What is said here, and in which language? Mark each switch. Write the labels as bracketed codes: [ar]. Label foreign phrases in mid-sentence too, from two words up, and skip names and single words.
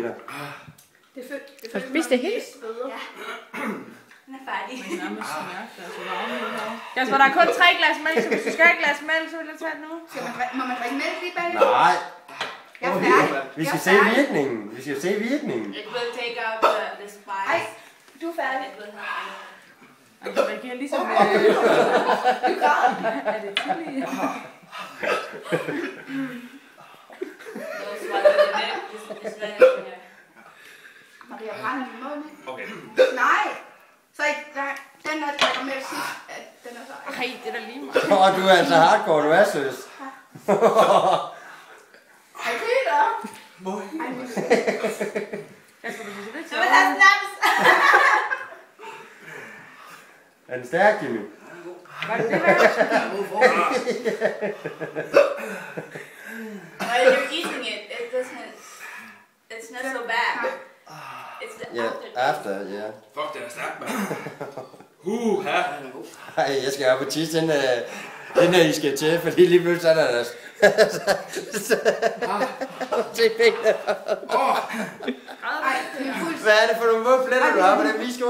[da] Det er fedt. Har du spist det helt? Ja. Den er færdig. Kasper, der er kun 3 glas mælk, så hvis du skal have et glas mælk, så vil jeg tage det nu. Må man drikke mælk lige bagefter? Nej. Jeg er færdig. Vi skal se virkningen. Vi skal se virkningen. [en] It will take out the spice. [da] Ej, du er færdig. [en] It will have [da] Altså, det giver ligesom... Du græder. Er det chili? [en] those what the milk is very clear. [da] Maria brænder i munden. Okay. Nej. Så ikke, nej. Den der drikker mælk sidst. Den er så... Ej, det er da lige meget. Du er altså hardcore, du er søs. Ej, Peter. Må jeg? Kasper, du synes det ikke Jeg vil have snaps. Er den stærk, Jimmy? Var det det værd? [en] While you're eating it, it's not so bad. It's the [da] Ja, after, ja. Fuck, den er stærk, mand. Ha. Ej, jeg skal op og tisse, inden I skal til, fordi lige pludselig så er der... Se pengene. Ej, det er en puls. Hvad er det for nogle våde pletter, du har på den viskort?